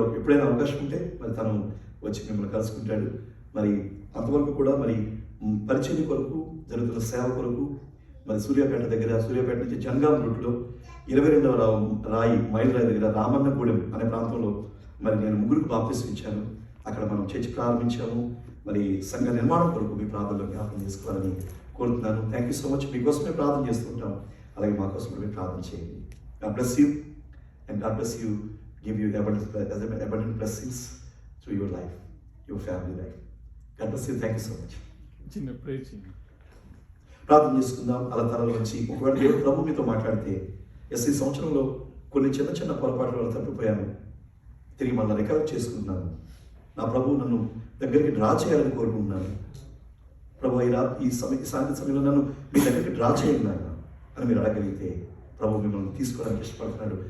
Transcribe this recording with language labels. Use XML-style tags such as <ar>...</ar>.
<te>ఎప్పుడైనా అవకాశం ఉంటే మరి తను వచ్చి మిమ్మల్ని కలుసుకుంటాడు. మరి అంతవరకు కూడా మరి పరిచయం కొరకు జరుగుతున్న సేవ కొరకు మరి సూర్యాపేట నుంచి జనగాం రూట్లో 22వ మైల్ రాయి దగ్గర రామన్నగూడెం అనే ప్రాంతంలో మరి నేను 3 బాప్తిస్మం ఇచ్చాను. అక్కడ మనం చర్చి ప్రారంభించాము. మరి సంఘ నిర్మాణం కొరకు మీ ప్రార్థనలో జ్ఞాపకం చేసుకోవాలని కోరుతున్నాను.</te> <en>Thank you so much.</en> <te>మీకోసమే ప్రార్థన చేస్తుంటాం, అలాగే మా కోసం మీరు ప్రార్థన చేయండి.</te> <en>God bless you and God bless you, give you abundant blessings through your life, your family life. God bless you. Thank you so much.</en> <te>చిన్న ప్రేయర్ చేయండి. ప్రార్థన చేసుకుందాం. అలా తలలో వచ్చి ఒకవేళ దేవుడు ప్రభు మీతో మాట్లాడితే, ఈ సంవత్సరంలో కొన్ని చిన్న పొరపాట్ల వల్ల తప్పిపోయాను, తిరిగి మళ్ళీ రికవర్ చేసుకుంటున్నాను, నా ప్రభు నన్ను దగ్గరికి డ్రా చేయాలని కోరుకుంటున్నాను, ప్రభు ఈ సాయంత్రం సమయంలో నన్ను మీ దగ్గరికి డ్రా చేయండి అని మీరు అడగలిగితే ప్రభు మిమ్మల్ని తీసుకోవడానికి ఇష్టపడుతున్నాడు.</te>